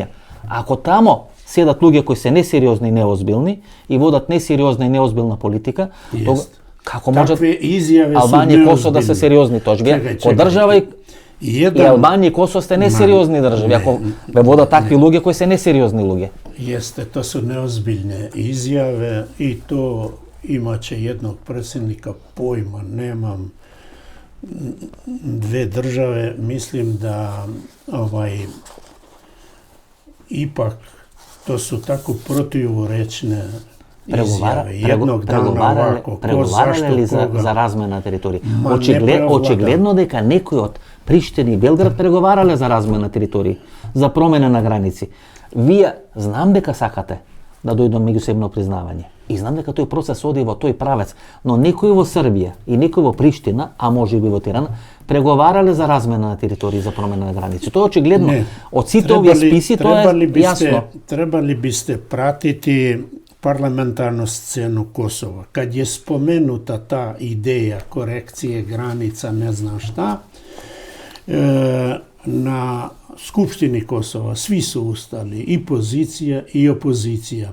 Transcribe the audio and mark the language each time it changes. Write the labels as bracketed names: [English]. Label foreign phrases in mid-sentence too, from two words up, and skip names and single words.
[Macedonian] Ако тамо седат луѓе кои се несериозни и неозбилни и водат несериозна и неозбилна политика, како може Албанија и Косово да се сериозни точки? Ко држава и Албанија и Косово сте несериозни држави, ако ве водат такви луѓе кои се несериозни луѓе. [Serbian] Jeste, to su neozbiljne izjave i to imaće jednog predsjednika, pojma nemam, dve države. Mislim da ipak to su tako protivorečne izjave. Jednog dana ovako, ko zašto [Macedonian] ли за размена на територии? Очигледно дека некои од Приштина и Белград преговарале за размена на територии, за промена на граници. Вие знам дека сакате да дојде до меѓусебно признавање. И знам дека тој процес оди во тој правец, но некои во Србија и некои во Приштина, а може би во Тирана, преговарале за размена на територии, за промена на граници. Тоа очигледно од сите овие списи тоа е јасно. [Serbian] Trebali biste pratiti parlamentarnu scenu Kosova. Kad je spomenuta ta ideja korekcije granica, ne znam šta, na Skupštini Kosova svi su ustali, i pozicija i opozicija.